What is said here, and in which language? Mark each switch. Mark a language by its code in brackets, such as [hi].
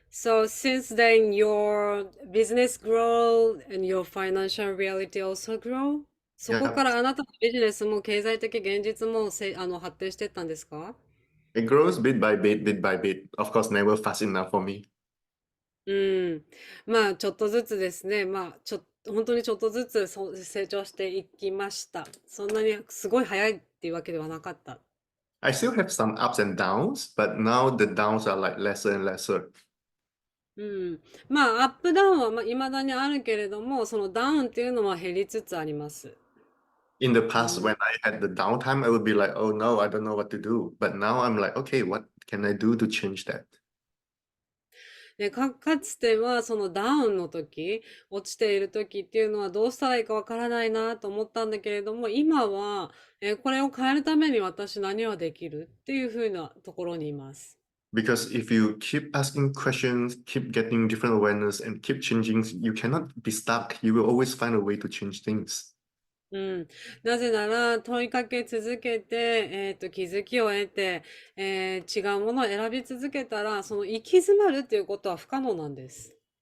[en] So since then, your business grow and your financial reality also grow? [ja] そこか [en] Yeah, [ja] らあなたのビジネスも経済的現実も発展していったんですか？ [en] it grows bit by bit, bit by bit. Of course, never fast enough for me. うん。 [ja] まあ、ちょっとずつですね。まあ、本当にちょっとずつ成長していきました。そんなにすごい早いっていうわけではなかった。 [en] I still have some ups and downs, but now the downs are like lesser and lesser. うん。 [ja] まあ、アップダウンは未だにあるけれども、そのダウンっていうのは減りつつあります。 [en] In the past, うん。 when I had the downtime, I would be like, oh no, I don't know what to do. But now I'm like, okay, what can I do to change that? [ja] で、かつてはそのダウンの時、落ちている時っていうのはどうしたらいいかわからないなと思ったんだけれども、今は、これを変えるために私何はできるっていうふうなところにいます。 [en] Because if you keep asking questions, keep getting different awareness, and keep changing, you cannot be stuck. You will always find a way to change things. うん。 [ja] なぜなら、問いかけ続けて、気づきを得て、違うものを選び続けたら、その行き詰まるっていうことは不可能なんです。